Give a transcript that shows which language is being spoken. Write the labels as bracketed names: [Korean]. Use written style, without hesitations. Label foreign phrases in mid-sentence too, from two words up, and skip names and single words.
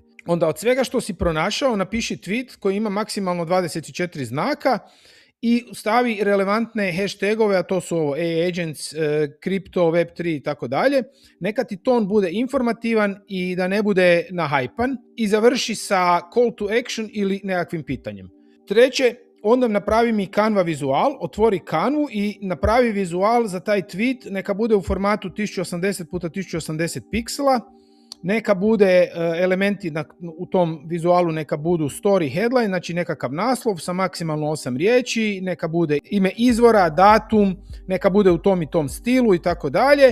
[Croatian] Onda od svega što si pronašao napiši tweet koji ima maksimalno 24 znaka i stavi relevantne hashtagove, a to su ovo [English] AI-agents, crypto, web3 [Croatian] i tako dalje. Neka ti ton bude informativan i da ne bude nahajpan i završi sa [English] call to action [Croatian] ili nekakvim pitanjem. Treće, onda napravi mi Canva vizual, otvori Canvu i napravi vizual za taj tweet, neka bude u formatu 1080 x 1080 piksela, neka bude elementi u tom vizualu, neka budu [English] story headline, [Croatian] znači nekakav naslov sa maksimalno 8 riječi, neka bude ime izvora, datum, neka bude u tom i tom stilu i tako dalje.